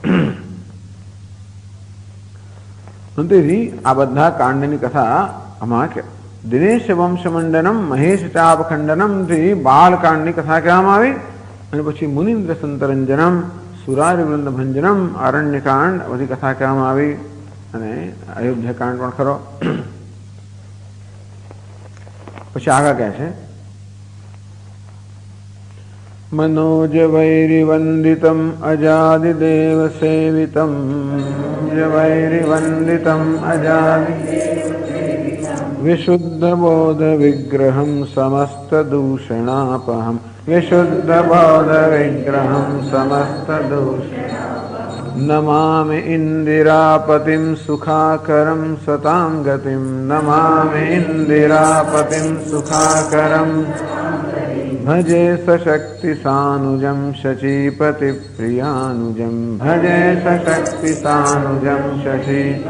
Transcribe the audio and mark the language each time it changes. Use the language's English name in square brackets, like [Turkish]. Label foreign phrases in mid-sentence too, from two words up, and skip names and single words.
[Gujarati] તેથી આ બધા કાંડની કથા આમાં [Sanskrit] दिनेश वंश मंडनम, महेश चाप खंडनम [Gujarati] થી બાળકાંડની કથા કહેવામાં આવી. અને પછી [Sanskrit] मुनिन्द्र संतरंजनम, सुरारी वृंद भंजनम, [Gujarati] આરણ્યકાંડ બધી કથા કહેવામાં આવી. અને અયોધ્યાકાંડ પણ ખરો. પછી આગળ કહે છે [Sanskrit] मनोज वैरिवंदितम अजादिदेव सेवितम, वैरिवंदितम अजादि विशुद्ध बोध विग्रहम समस्त दूषणापहम, विशुद्ध बोध विग्रहम समस्त दूषणापहम, नमामि इंदिरापतिम सुखाकरम सतां गतिम, नमामि इंदिरापतिम सुखाकरम भजे सशक्ति सानुजम शचीपति प्रियानुजम, भजे सशक्ति सानुजम शची